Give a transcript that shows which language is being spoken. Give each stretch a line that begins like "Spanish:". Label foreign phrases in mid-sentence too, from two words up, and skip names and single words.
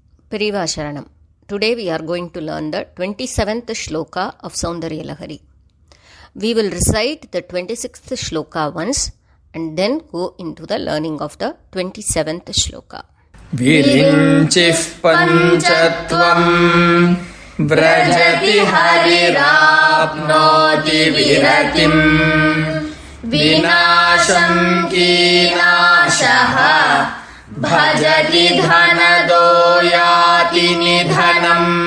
Tamil: பெரியவா சரணம்.
English: Today we are going to learn the 27th sloka of Soundarya Lahari. We will recite the 26th sloka once and then go into the learning of the 27th sloka.
Sanskrit: विरिञ्चिः पञ्चत्वं व्रजति हरिराप्नोति विरतिं विनाशं कीनाशो भजति धनदो याति निधनम्